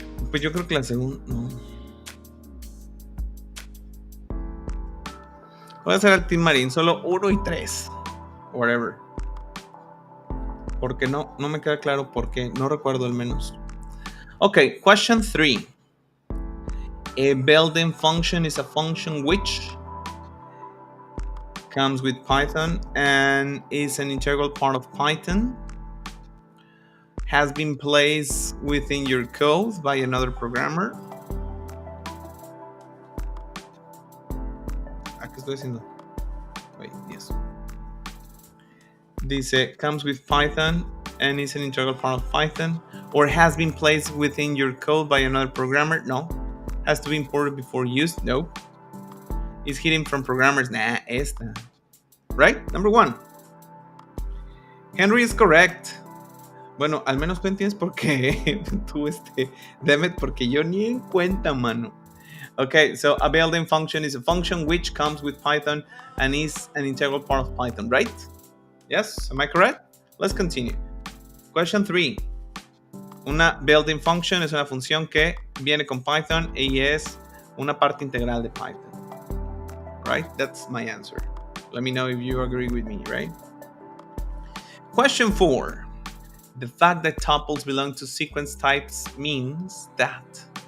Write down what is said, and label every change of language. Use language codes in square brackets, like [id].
[es] Pues yo creo que la segunda... No. Voy a hacer el Team Marín, solo 1 y 3. [en] Whatever. [es] Porque no me queda claro por qué. No recuerdo al menos. [en] Okay, question 3. A built-in function is a function which comes with Python and is an integral part of Python. Has been placed within your code by another programmer. [es] ¿Qué estoy haciendo? [en] Wait, yes. [es] Dice, [en] comes with Python and is an integral part of Python, [es] or has been placed within your code by another programmer? No. [en] Has to be imported before use? No. Is hidden from programmers? [es] Nah, esta. [en] Right? Number 1. Henry is correct. [es] Bueno, al menos tú entiendes por qué tú Demet, porque yo ni en cuenta, mano. [en] Okay, so a built-in function is a function which comes with Python and is an integral part of Python, right? Yes, am I correct? Let's continue. Question 3. [es] Una built-in function es una función que viene con Python y es una parte integral de Python. [en] Right? That's my answer. Let me know if you agree with me, right? Question 4. The fact that tuples belong to sequence types means that...